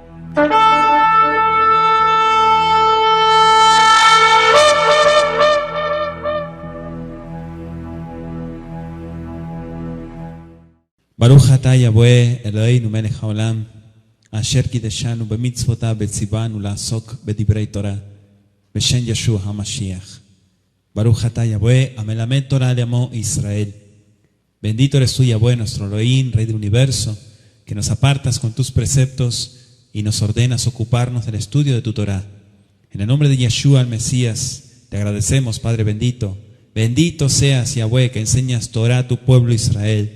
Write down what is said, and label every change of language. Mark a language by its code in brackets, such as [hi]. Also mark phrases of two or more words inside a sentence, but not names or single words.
[he] ברוך אתה יהוה אלוהינו מלך העולם אשר קדשנו במצותיו וצונו לעסוק בדברי תורה בשם ישוע המשיח. ברוך אתה יהוה המלמד תורה לעמו ישראל. [es] Bendito eres tú, Yahweh, nuestro Elohim, Rey del universo, que nos apartas con tus preceptos y nos ordenas ocuparnos del estudio de tu Torah. En el nombre de Yeshua, el Mesías, te agradecemos, Padre bendito. Bendito seas, Yahweh, que enseñas Torah a tu pueblo Israel.